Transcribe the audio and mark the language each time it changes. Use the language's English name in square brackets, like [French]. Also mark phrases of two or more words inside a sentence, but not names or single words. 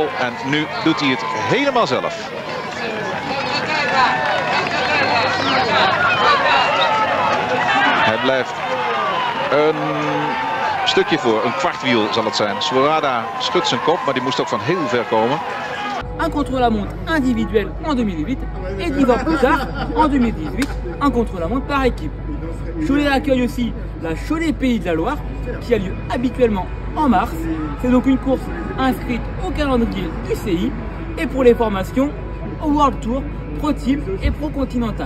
[Dutch] En nu doet hij het helemaal zelf. Hij blijft een stukje voor, een kwartwiel zal het zijn. Swoboda schudt zijn kop, maar die moest ook van heel ver komen. [French] Un contre-la-montre individuel en 2008 et 10 ans plus tard, en 2018, un contre-la-montre par équipe. Cholet accueille aussi la Cholet Pays de la Loire qui a lieu habituellement en mars. C'est donc une course inscrite au calendrier UCI et pour les formations au World Tour, Pro Team et Pro Continental.